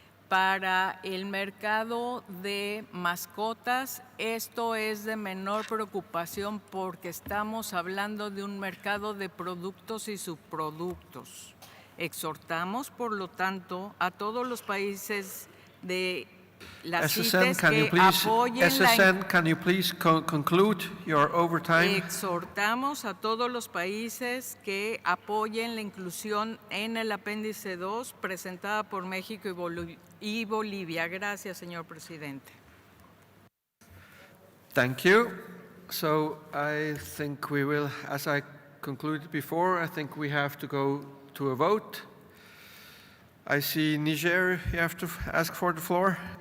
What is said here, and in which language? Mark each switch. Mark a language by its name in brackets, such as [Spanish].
[Spanish] Para el mercado de mascotas, esto es de menor preocupación porque estamos hablando de un mercado de productos y subproductos. Exhortamos, por lo tanto, a todos los países de las CITES que apoyen [English] can you please conclude your overtime? [Spanish] Exhortamos a todos los países que apoyen la inclusión en el apéndice 2 presentada por México y Bolivia. Gracias, señor presidente. [English] Thank you. So I think we will, as I concluded before, I think we have to go to a vote. I see Niger, you have to ask for the floor.